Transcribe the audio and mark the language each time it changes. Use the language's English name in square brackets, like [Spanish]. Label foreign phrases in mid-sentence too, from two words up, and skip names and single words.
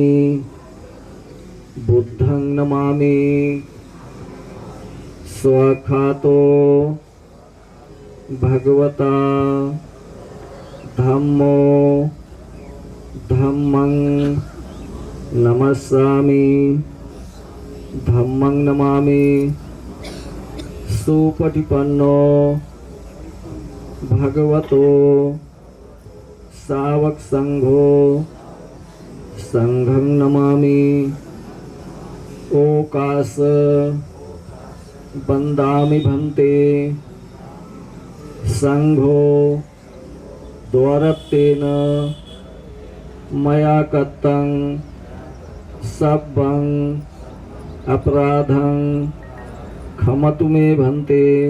[Pali] बुद्धं नमामि स्वखातो भगवता धम्मो धम्मं नमस्सामि। धम्मं नमामि सुपटिपन्नो भगवतो सावक संघो संघं नमामि। ओकास बंदामि भन्ते संघो द्वारत्तेन मया कत्तं सब्बं अपराधं क्षमतु मे भन्ते।